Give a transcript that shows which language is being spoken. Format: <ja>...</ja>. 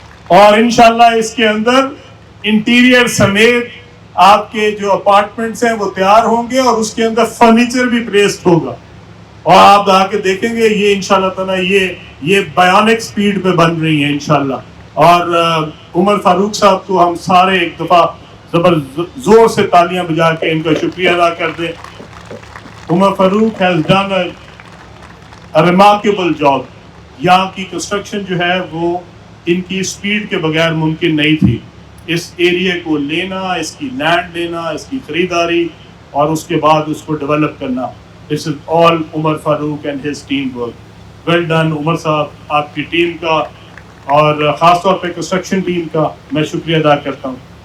<ur>اور انشاءاللہ اس کے اندر انٹیریئر سمیت آپ کے جو اپارٹمنٹس ہیں وہ تیار ہوں گے، اور اس کے اندر فرنیچر بھی پلیسڈ ہوگا. اور آپ آ کے دیکھیں گے یہ انشاءاللہ تعالیٰ یہ بایونک سپیڈ پہ بن رہی ہیں انشاءاللہ. اور عمر فاروق صاحب کو ہم سارے ایک دفعہ زور سے تالیاں بجا کے ان کا شکریہ ادا کر دیں.</ur> <en>Umar Farooq has done a remarkable job.</en> <ur>یہاں کی کنسٹرکشن جو ہے وہ ان کی سپیڈ کے بغیر ممکن نہیں تھی. اس ایریے کو لینا، اس کی لینڈ لینا، اس کی خریداری اور اس کے بعد اس کو ڈیولپ کرنا،</ur> <en>this is all Umar Farooq and his team work. well done</en> <ur>عمر صاحب، آپ کی ٹیم کا اور خاص طور پہ کنسٹرکشن ٹیم کا میں شکریہ ادا کرتا ہوں.</ur>